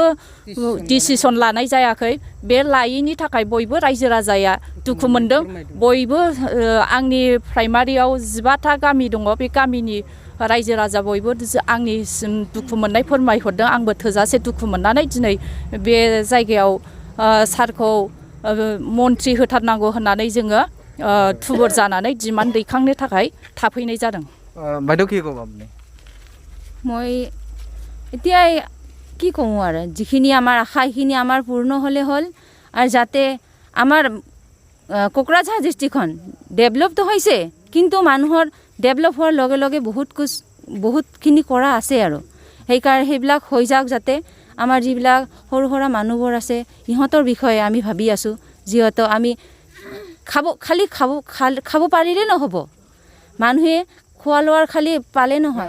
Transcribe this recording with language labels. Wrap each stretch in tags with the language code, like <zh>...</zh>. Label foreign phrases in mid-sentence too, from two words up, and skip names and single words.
<brx>डिसिसन लानाय जायाखै बे लायैनि थाखाय बयबो रायजो राजाया दुखु मोनदों बयबो आंनि प्राइमारियाव 15टा गामि दङ बे गामिनि रायजो राजा बयबो आंनिसिम दुखु मोननाय फोरमायहरदों आंबो थोजासे दुखु मोननानै दिनै बे जायगायाव सारखौ मन्थ्रि होथारनांगौ होननानै जोङो थुबुर जानानै डिमान्ड दैखांनो थाखाय थाफैनाय जादों</brx> <as>বাইদেউ কি ক'ব আপুনি মই এতিয়া কি কওঁ আৰু যিখিনি আমাৰ আশা সেইখিনি আমাৰ পূৰ্ণ হ'লে হ'ল আৰু যাতে আমাৰ কোকৰাঝাৰ ডিষ্ট্ৰিক্টখন ডেভেলপটো হৈছে কিন্তু মানুহৰ ডেভেলপ হোৱাৰ লগে লগে বহুতখিনি কৰা আছে আৰু সেইবিলাক হৈ যাওক যাতে আমাৰ যিবিলাক সৰু সৰু মানুহবোৰ আছে ইহঁতৰ বিষয়ে আমি ভাবি আছোঁ যিহেতু আমি খাব পাৰিলে নহ'ব মানুহে খোৱা লোৱাৰ খালি পালে নহয়</as>